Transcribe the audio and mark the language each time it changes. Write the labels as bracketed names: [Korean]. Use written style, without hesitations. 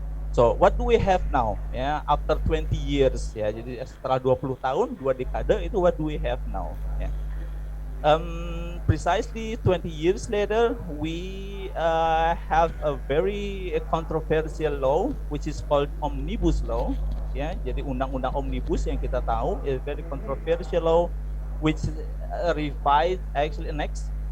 [English] So what do we have now ya, after 20 years ya. [Indonesian] Jadi setelah 20 tahun, 2 dekade itu [English] what do we have now [Indonesian] ya. [English] Precisely 20 years later, we have a very controversial law, which is called Omnibus Law. [Indonesian] Ya, jadi undang-undang omnibus yang kita tahu [English] is very controversial law, which revised actually next.